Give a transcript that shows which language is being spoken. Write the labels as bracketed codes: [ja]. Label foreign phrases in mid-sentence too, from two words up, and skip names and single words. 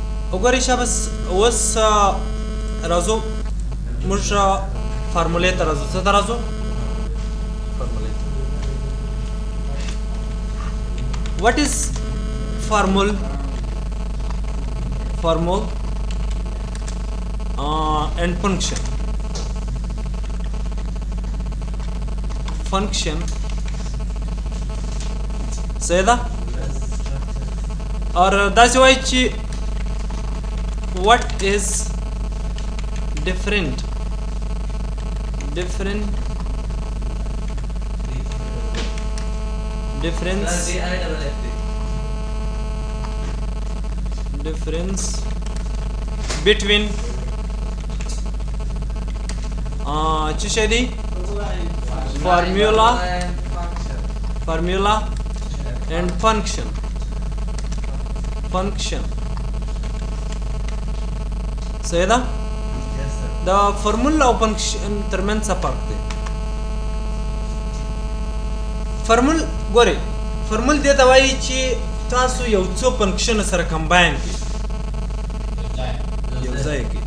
[ps] وګورئ شابس اوس راځو موږ فارمولې ته راځو. څه ته راځو؟ فارمولې ته. [en] What is formula and function [ps] صحیح ده؟ اور داسې وایي چې [en] what is difference between [ps] څه شی دی؟ [en] formula and function [ps] صحیح ده؟ دا فارمولا او فنکشن ترمنځ څه فرق دی؟ فارمول ګورئ فارمول دې ته وایي چې تاسو یو څو فنکشن سره کمباین کړئ، یو ځای کړئ.